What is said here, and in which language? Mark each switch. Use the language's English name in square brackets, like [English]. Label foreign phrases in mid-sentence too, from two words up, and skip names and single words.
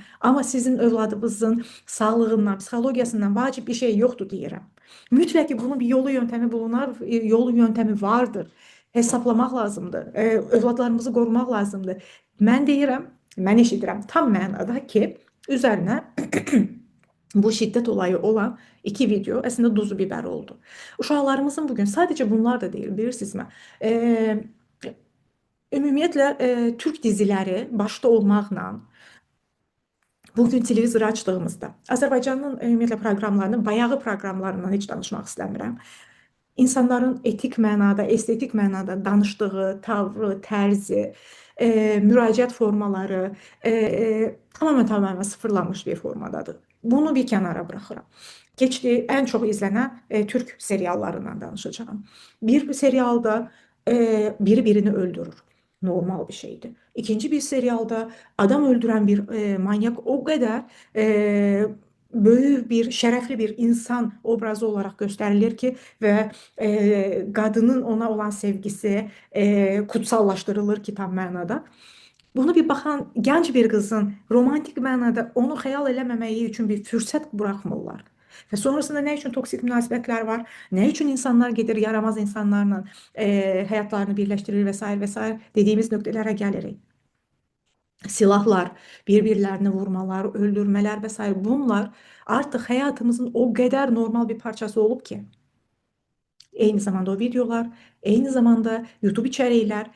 [Azerbaijani] Amma sizin övladınızın sağlığından, psixologiyasından vacib bir şey yoxdur deyirəm. Mütləq ki, bunun bir yolu, yöntəmi bulunar, yolu, yöntəmi vardır. Hesablamaq lazımdır. Övladlarımızı qorumaq lazımdır. Mən deyirəm, mən eşidirəm tam mənada ki, üzərinə bu şiddet olayı olan iki video aslında duzu biber oldu. [Turkish] Uşaqlarımızın bugün sadece bunlar da değil bilirsinizmi? [Azerbaijani] E, Ümumiyyətlə Türk diziləri başda olmaqla bugün televizoru açdığımızda Azərbaycanın ümumiyyətlə proqramlarının, bayağı proqramlarından heç danışmaq istəmirəm. İnsanların etik mənada, estetik mənada danışdığı tavrı, tərzi, müraciət formaları tamamen sıfırlanmış bir formadadır. Bunu bir kənara buraxıram. Keçdi ən çox izlənən Türk seriallarından danışacağım. Bir serialda biri birini öldürür. [Turkish] Normal bir şeydi. İkinci bir serialda adam öldüren bir manyak o kadar böyük bir, şərəfli bir insan obrazı olarak gösterilir ki ve kadının ona olan sevgisi kutsallaştırılır ki tam mənada. [Azerbaijani] Bunu bir baxan gənc bir qızın romantik mənada onu xəyal eləməməyi üçün bir fürsət buraxmırlar. Və sonrasında nə üçün toksik münasibətlər var, nə üçün insanlar gedir yaramaz insanlarla həyatlarını birləşdirir vesaire vesaire dediğimiz nöqtələrə gəlirik. [Turkish] Silahlar, birbirlerini vurmalar, öldürmeler vesaire bunlar artık hayatımızın o kadar normal bir parçası olup ki. Aynı zamanda o videolar, aynı zamanda YouTube içerikler.